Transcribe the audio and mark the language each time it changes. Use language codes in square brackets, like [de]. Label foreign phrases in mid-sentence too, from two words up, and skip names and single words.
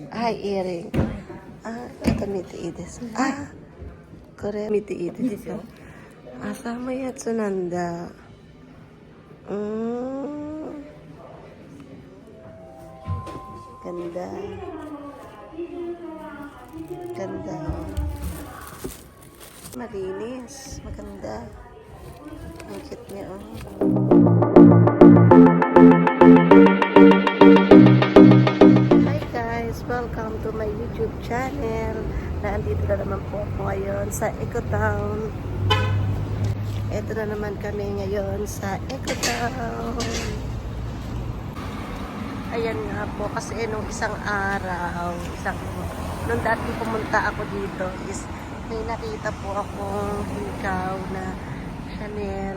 [ja] はい、イヤリング。あ、ちょっと見ていいですか？あ、これ見ていいですか？あ、寒いやつなんだ。Ganda. [tl] Ganda. Malinis. Maganda. Ang cute niya, [en] oh. Hi guys! Welcome to my YouTube channel. [tl] Naandito na naman po ako ngayon sa Ecotown. Ito na naman kami ngayon sa Ecotown. Ayan nga po, kasi nung isang araw, nung dati pumunta ako dito is may nakita po akong hikaw na Chanel.